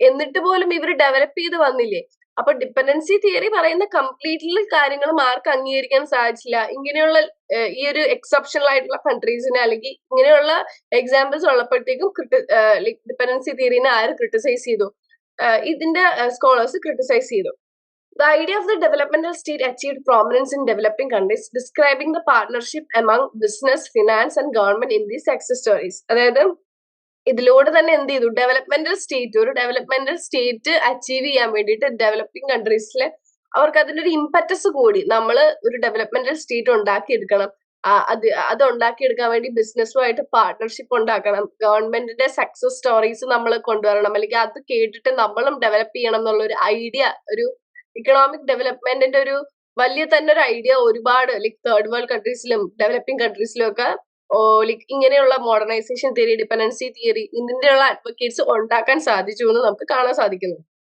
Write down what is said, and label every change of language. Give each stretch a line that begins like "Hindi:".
Malayalam: എന്നിട്ട് പോലും ഇവർ ഡെവലപ്പ് ചെയ്ത് വന്നില്ലേ. അപ്പൊ ഡിപ്പെൻഡൻസി തിയറി പറയുന്ന കംപ്ലീറ്റ്ലി കാര്യങ്ങൾ ആർക്കും അംഗീകരിക്കാൻ സാധിച്ചില്ല. ഇങ്ങനെയുള്ള ഈ ഒരു എക്സെപ്ഷണൽ ആയിട്ടുള്ള കൺട്രീസിനെ അല്ലെങ്കിൽ ഇങ്ങനെയുള്ള എക്സാമ്പിൾസ് ഉള്ളപ്പോഴത്തേക്കും ഡിപ്പെൻഡൻസി തിയറിനെ ആര് ക്രിട്ടിസൈസ് ചെയ്തു? ഇതിന്റെ സ്കോളേഴ്സ് ക്രിട്ടിസൈസ് ചെയ്തു.
English: The idea of the developmental state achieved prominence in developing countries, describing the partnership among business, finance and government in these success stories.
Malayalam: അതായത് ഇതിലൂടെ തന്നെ എന്ത് ചെയ്തു, ഒരു ഡെവലപ്മെന്റൽ സ്റ്റേറ്റ് അച്ചീവ് ചെയ്യാൻ വേണ്ടിയിട്ട് ഡെവലപ്പിംഗ് കൺട്രീസിലെ അവർക്ക് അതിനൊരു ഇമ്പറ്റസ് കൂടി. നമ്മൾ ഒരു ഡെവലപ്മെന്റൽ സ്റ്റേറ്റ് ഉണ്ടാക്കിയെടുക്കണം, അത് ഉണ്ടാക്കിയെടുക്കാൻ വേണ്ടി ബിസിനസ്സുമായിട്ട് പാർട്ട്ണർഷിപ്പ് ഉണ്ടാക്കണം, ഗവൺമെന്റിന്റെ സക്സസ് സ്റ്റോറീസ് നമ്മൾ കൊണ്ടുവരണം, അല്ലെങ്കിൽ അത് കേട്ടിട്ട് നമ്മളും ഡെവലപ്പ് ചെയ്യണം എന്നുള്ള ഒരു ഐഡിയ, ഒരു ഇക്കണോമിക് ഡെവലപ്മെന്റിന്റെ ഒരു വലിയ തന്നെ ഒരു ഐഡിയ ഒരുപാട് തേർഡ് വേൾഡ് കൺട്രീസിലും ഡെവലപ്പിംഗ് കൺട്രീസിലും ഒക്കെ ഇങ്ങനെയുള്ള modernisation theory, dependency theory, ഇതിന്റെയുള്ള advocates ഉണ്ടാക്കാൻ സാധിച്ചു എന്ന് നമുക്ക് കാണാൻ സാധിക്കുന്നു.